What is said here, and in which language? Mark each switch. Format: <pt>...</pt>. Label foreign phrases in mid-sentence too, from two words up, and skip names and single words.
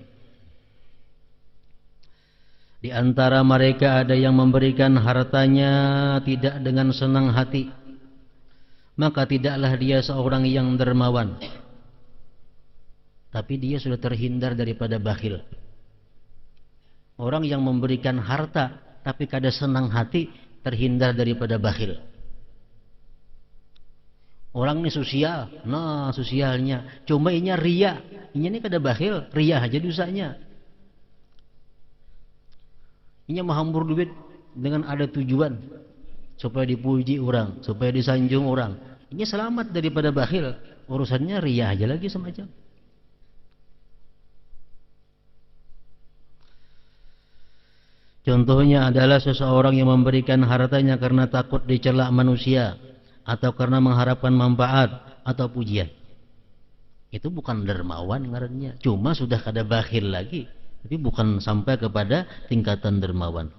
<id>Di antara mereka ada yang memberikan hartanya tidak dengan senang hati, maka tidaklah dia seorang yang dermawan. Tapi dia sudah terhindar daripada bakhil.</id> <bjn>Orang yang memberikan harta tapi kada senang hati, terhindar daripada bakhil. Orang ini sosial, nah sosialnya, cuma inya ria, inya ini kada bakhil, ria aja dosanya. Inya menghambur duit dengan ada tujuan supaya dipuji orang, supaya disanjung orang. Inya selamat daripada bakhil, urusannya ria aja lagi semacam.</bjn> <id>Contohnya adalah seseorang yang memberikan hartanya karena takut dicela manusia, atau karena mengharapkan manfaat atau pujian.</id> <bjn>Itu bukan dermawan ngarannya, cuma sudah kada bakhil lagi, tapi bukan sampai kepada tingkatan dermawan.</bjn>